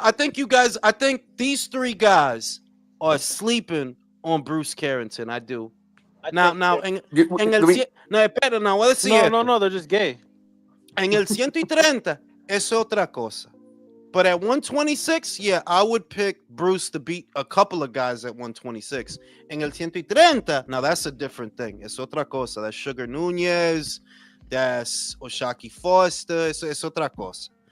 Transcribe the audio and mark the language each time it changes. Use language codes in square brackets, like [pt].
[en] I think these three guys are sleeping on Bruce Carrington. I do. [es] Now, espera, now, voy a decir esto. [en] No, they're just gay. [es] En el 130 es otra cosa. [en] But at 126, yeah, I would pick Bruce to beat a couple of guys at 126. [es] En el 130, [en] now that's a different thing. [es] Es otra cosa. [en] That's Sugar Nunez. That's Oshaki Foster. [es] Es otra cosa.